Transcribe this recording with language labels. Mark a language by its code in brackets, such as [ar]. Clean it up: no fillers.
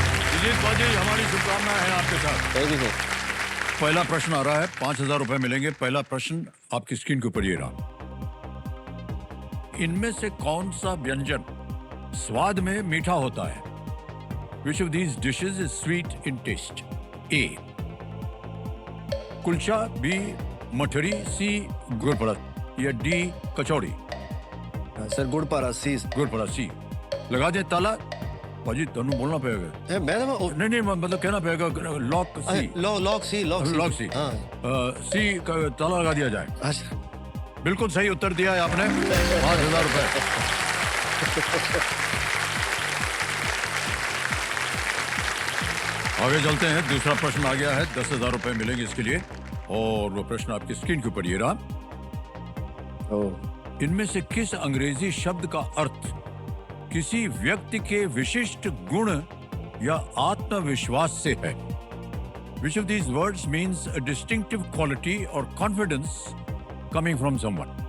[hi] दिलीप बाजी, हमारी शुभकामनाएं हैं आपके साथ। [en] Thank you sir. [hi] पहला प्रश्न आ रहा है, 5,000 रुपए मिलेंगे। पहला प्रश्न आपकी स्क्रीन के ऊपर ये रहा। इनमें से कौन सा व्यंजन स्वाद में मीठा होता है? [en] Which of these dishes is sweet in taste? [hi] A. Kulcha, B. मठरी, C. गुड़पड़त, या D. कचौड़ी। सर गुड़पारा सी। गुड़पड़ा C। लगा दे ताला। भाजी तनु बोलना पड़ेगा। मैं नहीं मतलब कहना पड़ेगा लॉक C। [en] Lock C. Lock C। [hi] हाँ। C का ताला लगा दिया जाए। अच्छा। बिल्कुल सही उत्तर दिया है आपने। 5,000 रुपए। आगे चलते हैं। दूसरा प्रश्न आ गया है, 10,000 रुपए मिलेंगे इसके लिए, और वो प्रश्न आपकी स्क्रीन के ऊपर ये रहा। इनमें से किस अंग्रेजी शब्द का अर्थ किसी व्यक्ति के विशिष्ट गुण या आत्मविश्वास से है? [en] Which of these words means a distinctive quality or confidence coming from someone?